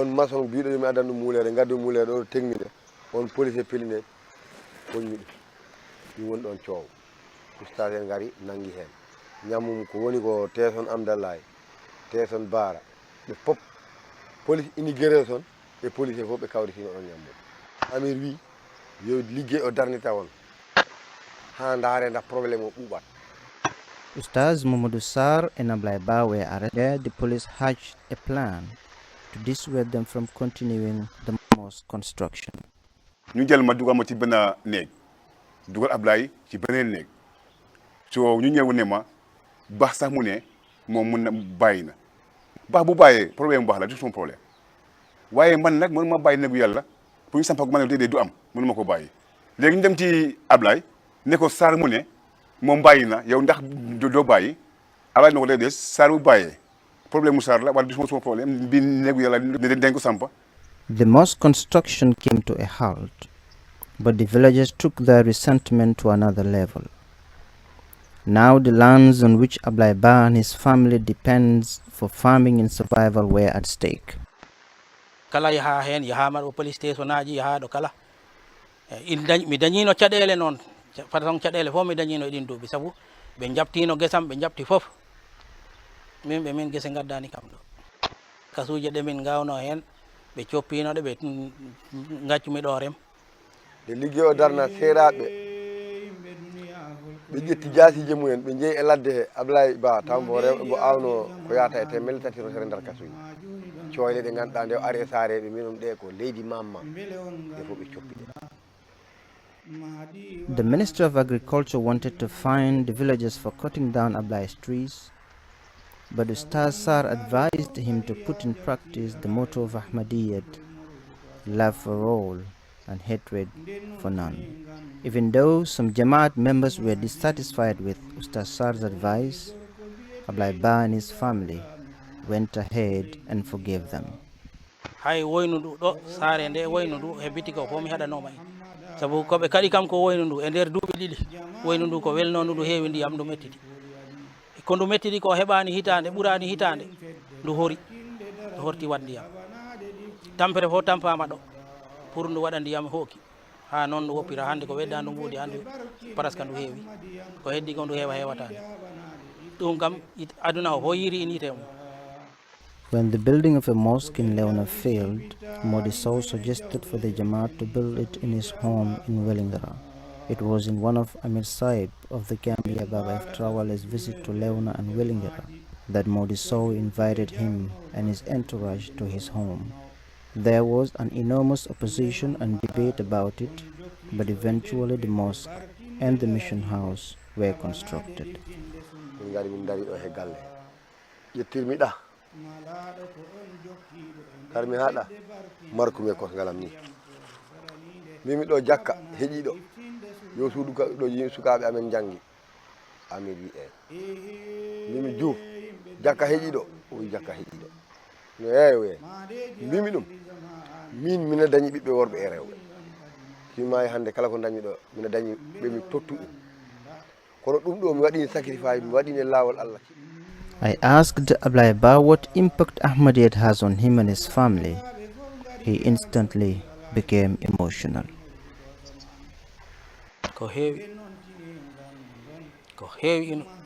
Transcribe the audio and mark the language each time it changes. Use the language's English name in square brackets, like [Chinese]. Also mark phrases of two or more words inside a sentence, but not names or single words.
[Fula] maçon biɗo yomi addan ɗum muulere gaddu muulere ɗo technique on police pelline ɓoñmi ɗum woni ɗon coow ustage en gari nangi hen ñammum ko woni ko teson amdallahi teson baara ɓe pop police inigéré son e police fof ɓe kawritino on ñammum amir wi yo liggey o darnita on ha ndaare nda probléme o ɓuuɓat. [English] Ustaz Mamadou Sarr and Ablai Ba were arrested. The police hatched a plan to dissuade them from continuing the mosque construction. [Wolof] ñu jël ma dugal ma ci benn néeg dugal Ablaye ci beneen néeg so ñu ñëw ne ma baax sax mu ne moom mun na bàyyi na baax bu bàyyee problème baax la du [French] son problème [Wolof] waaye man nag mënu ma bàyyi néegu yàlla pour ñu samp ak ma ne déedéet du am mënu ma ko bàyyi léegi ñu dem ci Ablaye ne ko Sarr mu ne moom bàyyi na yow ndax doo bàyyi Ablaye na ko déedéet Sarr bu bàyyee problème mu Sarr la wala du [French] son problème [Wolof] bi néegu yàlla dañ ko samp. [English] The mosque construction came to a halt, but the villagers took their resentment to another level. Now the lands on which Ablai Ba and his family depends for farming and survival were at stake. [Fula] Kala yaha hen yahama ɗo [English] police station [Fula] aji yaha ɗo kala mi dañino caɗele noon façon caɗele fof mi dañino e ɗin duuɓi sabu ɓe jabtino guesam ɓe jabti fof min guese gaddani kam ɗo kasuje ɗe min gawno hen ɓe coppinoɗe ɓe gaccumi ɗo rem nde liggey o darna seeraɓe ɓe ƴetti jasije mumen ɓe jeeyi e ladde he Ablaye Ba taw mbo awno ko yata e temedde tati rosere nder kasuji coyle ɗe ganduɗa nde o ari e saareɓe minon ɗe ko leydi mamma ɗe fof ɓe coppiɗe. [English] The Minister of Agriculture wanted to fine the villagers for cutting down Ablai's trees, but Ustaz Sarr advised him to put in practice the motto of Ahmadiyyat, love for all and hatred for none. Even though some Jamaat members were dissatisfied with Ustaz Sarr's advice, Ablai Ba and his family went ahead and forgave them. [Fula] hay woynu ndu ɗo saare nde woynu ndu hebbiti ko fof mi haɗanoma en sabu koɓe kadi kam ko woynu ndu e nder duuɓi ɗiɗi woynu ndu ko welnonu ndu heewi ndiyam ndu mettiti ko ndu mettiti ko heɓani hitande ɓurani hitande ndu hori ndu horti wat ndiyam tampere fof tampama ɗo pour ndu waɗa ndiyam hooki ha noon ndu woppira hande ko wedda ndu mbuudi hande presque ndu heewi ko heddi ko ndu heewa hewatande ɗum kam aduna o fof yiri in yite mum. [English] When the building of a mosque in Lewana failed, Modi Sow suggested for the Jamaat to build it in his home in Wellingara. It was in one of Amir Saib of the Gambia Baba F. Trawale's visit to Lewana and Wellingara that Modi Sow invited him and his entourage to his home. There was an enormous opposition and debate about it, but eventually the mosque and the mission house were constructed. [Fula] karmi haɗa markume kosngalam ni mimi ɗo jakka heeƴiɗo yo suudu ɗo sukaɓe amen jangi amin wi mimi Diouf jakka heeƴiɗo o wi jakka heeƴiɗo no ewe mbimi ɗum min mina dañi ɓiɓɓe worɓe e rewɓe simayi hande kala ko dañi ɗo mina dañi ɓemi tottu ɗum kono ɗum ɗo mi waɗini sacrifice mi waɗini lawol Allah. [English] I asked Ablai Ba what impact Ahmadiyyat has on him and his family. He instantly became emotional. [Fula] Ko heewi ino